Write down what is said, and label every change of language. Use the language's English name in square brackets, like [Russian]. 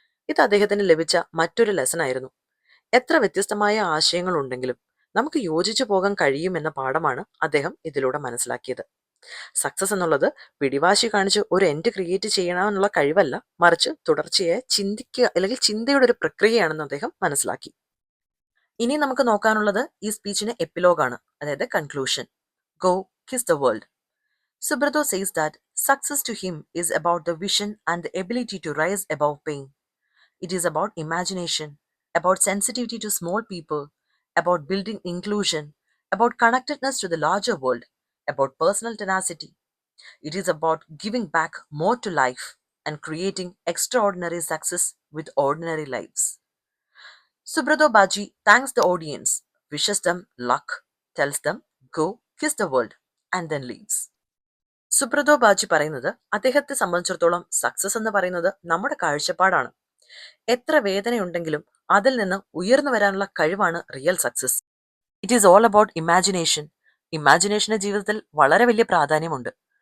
[Malayalam] ഇത് അദ്ദേഹത്തിന് ലഭിച്ച മറ്റൊരു ലെസൺ ആയിരുന്നു. എത്ര വ്യത്യസ്തമായ ആശയങ്ങൾ ഉണ്ടെങ്കിലും നമുക്ക് യോജിച്ചു പോകാൻ കഴിയുമെന്ന പാഠമാണ് അദ്ദേഹം ഇതിലൂടെ മനസ്സിലാക്കിയത്. സക്സസ് എന്നുള്ളത് പിടിവാശി കാണിച്ച് ഒരു എൻഡ് ക്രിയേറ്റ് ചെയ്യണമെന്നുള്ള കഴിവല്ല, മറിച്ച് തുടർച്ചയായി ചിന്തിക്കുക അല്ലെങ്കിൽ ചിന്തയുടെ ഒരു പ്രക്രിയയാണെന്ന് അദ്ദേഹം മനസ്സിലാക്കി. ഇനി നമുക്ക് നോക്കാനുള്ളത് ഈ സ്പീച്ചിന് എപ്പിലോഗാണ്, അതായത് conclusion. [English] Go kiss the world. Subrato says that success to him is about the vision and the ability to rise above pain. It is about imagination, about sensitivity to small people, about building inclusion, about connectedness to the larger world, about personal tenacity. It is about giving back more to life and creating extraordinary success with ordinary lives. Subrato Baji thanks the audience, wishes them luck, tells them go kiss the world, and then leaves. [Malayalam] Subroto Baji പറയുന്നത് അദ്ദേഹത്തെ സംബന്ധിച്ചിടത്തോളം success എന്ന് പറയുന്നത് നമ്മുടെ കാഴ്ചപ്പാടാണ്. എത്ര വേദനയുണ്ടെങ്കിലും അതിൽ നിന്ന് ഉയർന്നു വരാനുള്ള കഴിവാണ് real success. [English] It is all about imagination. [Malayalam] Imagination ജീവിതത്തിൽ വളരെ വലിയ പ്രാധാന്യമുണ്ട്.